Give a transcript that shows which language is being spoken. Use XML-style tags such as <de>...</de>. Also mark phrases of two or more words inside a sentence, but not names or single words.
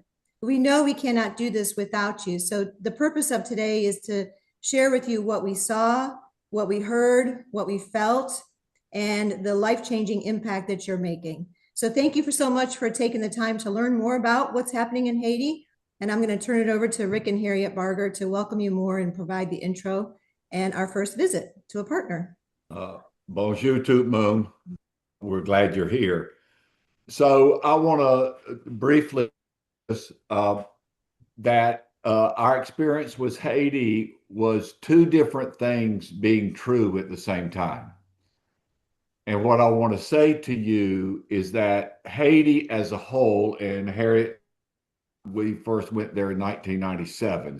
<en>We know we cannot do this without you. So the purpose of today is to share with you what we saw, what we heard, what we felt, and the life-changing impact that you're making. So thank you for so much for taking the time to learn more about what's happening in Haiti. And I'm going to turn it over to Rick and Harriet Barger to welcome you more and provide the intro and our first visit to a partner.</en> <fr>Bonjour, tout le monde.</fr> <en>We're glad you're here. So I want to briefly uh, that our experience with Haiti was two different things being true at the same time. And what I want to say to you is that Haiti as a whole, and Harriet, we first went there in 1997.</en>